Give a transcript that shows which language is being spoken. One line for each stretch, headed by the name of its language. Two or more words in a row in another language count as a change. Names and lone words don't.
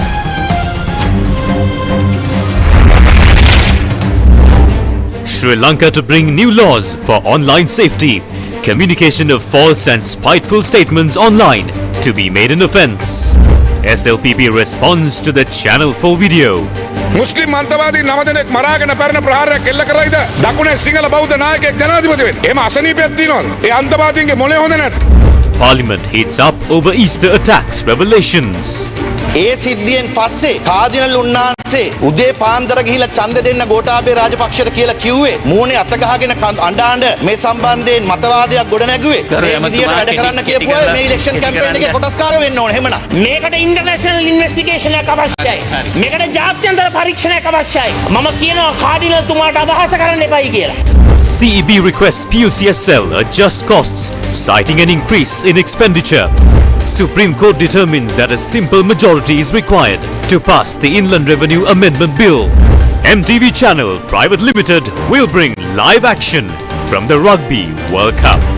English: Sri Lanka to bring new laws for online safety. Communication of false and spiteful statements online to be made an offence. SLPP responds to the Channel 4 video.
Sinhala: මුස්ලිම් අන්තවාදී 9 දෙනෙක් මරාගෙන පැරණ ප්‍රහාරයක් එල්ල කරයිද දකුණේ සිංහල බෞද්ධ නායකයෙක් ජනාධිපති වෙන්න. එහෙම අසනීපයක් තියෙනවද? ඒ අන්තවාදීන්ගේ මොලේ හොඳ නැත්.
English: Parliament heats up over Easter attacks revelations.
Sinhala: ඒ සිද්ධියෙන් පස්සේ කාදිනල් උන්නාන්සේ උදේ පාන්දර ගිහිලා ඡන්ද දෙන්න ගෝඨාභය රාජපක්ෂට කියලා කිව්වේ මූණේ අත ගහගෙන අඬ මේ සම්බන්ධයෙන් මතවාදයක් ගොඩ නැගුවේ මේ විදියට වැඩ කරන්න කියපුවා මේ
English: election campaign
Sinhala: එකේ කොටස්කාර වෙන්න ඕනේ එහෙමනම් මේකට
English: international investigation
Sinhala: එකක් අවශ්‍යයි මේකට ජාත්‍යන්තර පරීක්ෂණයක් අවශ්‍යයි මම කියනවා කාදිනල් තුමාට අදහස කරන්න එපයි කියලා
English: CEB requests PUCSL adjust costs, citing an increase in expenditure. Supreme Court determines that a simple majority is required to pass the Inland Revenue Amendment Bill. MTV Channel Private Limited will bring live action from the Rugby World Cup.